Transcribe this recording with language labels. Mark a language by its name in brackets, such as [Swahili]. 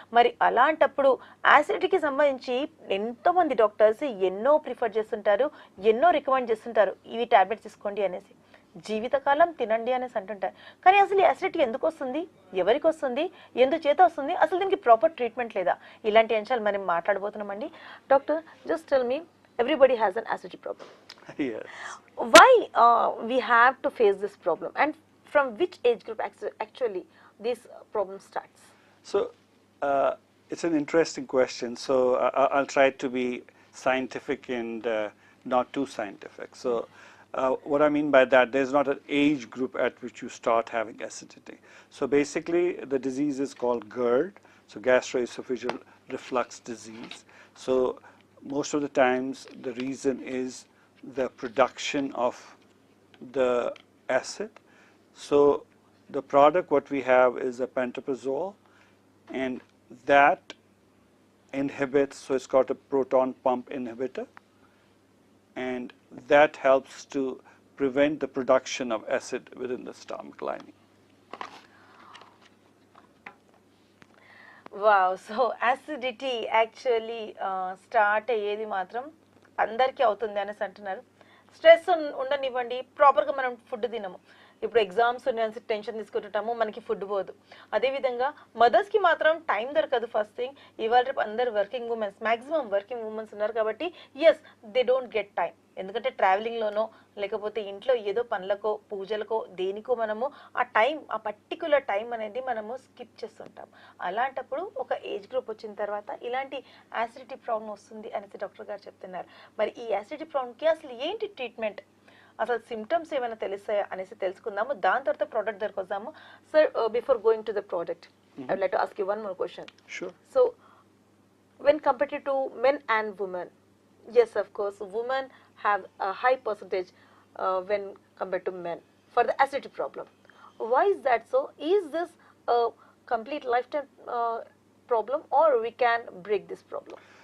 [Telugu] మరి అలాంటప్పుడు యాసిడిటీకి సంబంధించి ఎంతోమంది డాక్టర్స్ ఎన్నో ప్రిఫర్ చేస్తుంటారు, ఎన్నో రికమెండ్ చేస్తుంటారు, ఇవి టాబ్లెట్స్ తీసుకోండి అనేసి, జీవితకాలం తినండి అనేసి అంటుంటారు. కానీ అసలు యాసిడిటీ ఎందుకు వస్తుంది, ఎవరికి వస్తుంది, ఎందుచేత వస్తుంది, అసలు దీనికి ప్రాపర్ ట్రీట్మెంట్ లేదా, ఇలాంటి అంశాలు మనం మాట్లాడబోతున్నామండి. [English] Doctor, just tell me, everybody has an acidity problem. Yes. Why we have to face this problem, and from which age group actually this problem starts? So it's an interesting question. So I'll try to be scientific and not too scientific. So what I mean by that, there's not an age group at which you start having acidity. So basically the disease is called GERD, so gastroesophageal reflux disease. So most of the times the reason is the production of the acid. So the product what we have is a pantoprazole, and that inhibits, so it's called a proton pump inhibitor, and that helps to prevent the production of acid within the stomach lining. Wow. [Telugu] So acidity actually start అయ్యేది మాత్రం అందరికీ అవుతుంది అనేసి అంటున్నారు. Stress ఉండనివ్వండి, ప్రాపర్గా మనం food తినము, ఇప్పుడు ఎగ్జామ్స్ ఉన్నాయని టెన్షన్ తీసుకుంటుంటాము, మనకి ఫుడ్ పోదు. అదేవిధంగా మదర్స్కి మాత్రం టైం దొరకదు. ఫస్ట్ థింగ్, ఇవాళ రేపు అందరు working women's, maximum working women's ఉన్నారు కాబట్టి [English] Yes they don't get time. [Telugu] ఎందుకంటే ట్రావెలింగ్లోనో లేకపోతే ఇంట్లో ఏదో పనులకో పూజలకో దేనికో మనము ఆ పర్టికులర్ టైం అనేది మనము స్కిప్ చేస్తుంటాం. అలాంటప్పుడు ఒక ఏజ్ గ్రూప్ వచ్చిన తర్వాత ఇలాంటి యాసిడిటీ ప్రాబ్లం వస్తుంది అనేసి డాక్టర్ గారు చెప్తున్నారు. మరి ఈ యాసిడిటీ ప్రాబ్లంకి అసలు ఏంటి ట్రీట్మెంట్, అసలు సిమ్టమ్స్ ఏమైనా తెలుస్తాయా అనేసి తెలుసుకుందాము. దాని తర్వాత ప్రోడక్ట్ దగ్గరకు వద్దాము. [English] Sir, before going to the product, I would like to ask you one more question. Sure. So when compared to men and women, yes, of course, women have a high percentage when compared to men for the acidity problem. Why is that so? Is this a complete lifetime problem, or we can break this problem?